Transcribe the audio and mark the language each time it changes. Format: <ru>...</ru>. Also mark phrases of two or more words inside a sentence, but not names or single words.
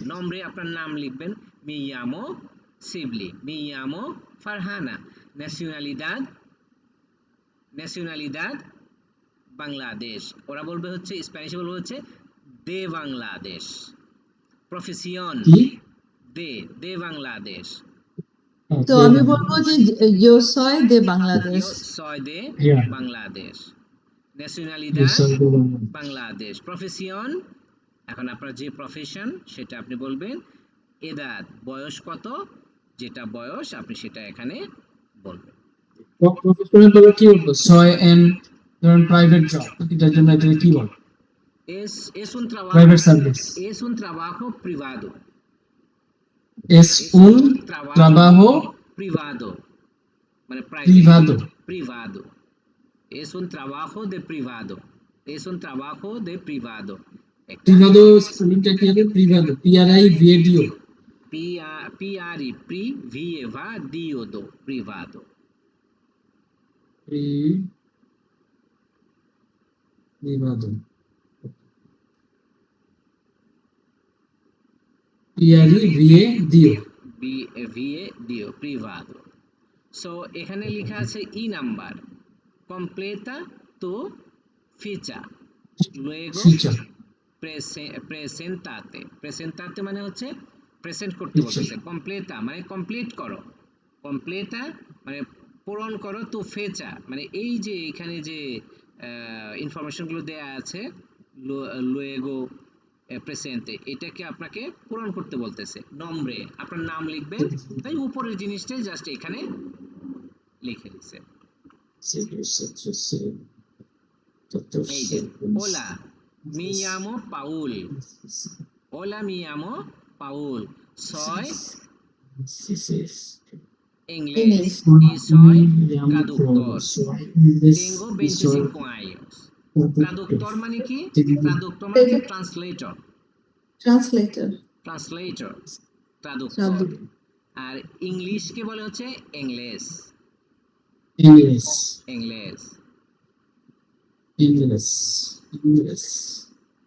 <bn>নম্বরে আপনার নাম লিখবেন,</bn> <es>mi llamo</es> <bn>শিবলি,</bn> <es>mi llamo</es> <bn>ফারহানা,</bn> <es>nacionalidad, nacionalidad Bangladesh,</es> <bn>ওরা বলবে হচ্ছে স্প্যানিশে বলবে হচ্ছে দে বাংলাদেশ, প্রফেশন কি?</bn> <es>de, de Bangladesh,</es> <bn>তো আমি বলবো যে</bn> <es>yo soy de</es> <bn>বাংলাদেশ।</bn> <es>yo soy de</es> <en>Yeah.</en> <es>বাংলাদেশ,</es> <en>Yes,</en> <es>ন্যাশনালিদাদ</es> <en>sir, go on.</en> <bn>বাংলাদেশ, প্রফেশন, এখন আপনার যে প্রফেশন সেটা আপনি বলবেন, এদাদ বয়স কত, যেটা বয়স আপনি সেটা এখানে বলবেন। প্রফেশনাল বলে কি বলবো? সয় এন্ড ধরুন প্রাইভেট জব, এটার জন্য এটাকে কি বল?</bn> <es>es un trabajo,</es> <en>private service.</en> <es>es un trabajo privado, Es es un un trabajo privado, মানে privado. privado, es un trabajo de privado, es un trabajo de privado,</es> <bn>একটা Privado স্পেলিংটা কি হবে?</bn> <es>Privado, PRIVADO, PRI, privado, privado, privado, PRIVADO. VADO, privado.</es> <bn>সো এখানে লেখা আছে ই নাম্বার,</bn> <es>completa tu ficha, luego Ficha, presentate, presentate</es> <bn>মানে হচ্ছে প্রেজেন্ট করতে বলতেছে, কমপ্লেটা মানে কমপ্লিট করো, কমপ্লেটা মানে পূরণ করো, তো ফেচা মানে এই যে এখানে যে ইনফরমেশন গুলো দেয়া আছে,</bn> <es>luego presente,</es> <bn>এটাকে আপনাকে পূরণ করতে বলতেছে। নম্বরে আপনার নাম লিখবেন, তাই উপরের জিনিসটাই জাস্ট এখানে লিখে দিছে। এই যে</bn> <es>hola mi llamo Paul, hola mi llamo Paul, soy inglés</es> <en>English.</en> <es>y soy traductor, tengo 25 años।</es> <bn>ট্রাদুক্টর মানে কি? ট্রাদুক্টর মানে হচ্ছে ট্রান্সলেটর, ট্রান্সলেটর, ট্রান্সলেটর, ট্রাদুক্টর। ট্রাদুক, আর ইংলিশকে বলে হচ্ছে ইংলিশ,</bn> <en>English, ইংলিশ, English, English.</en>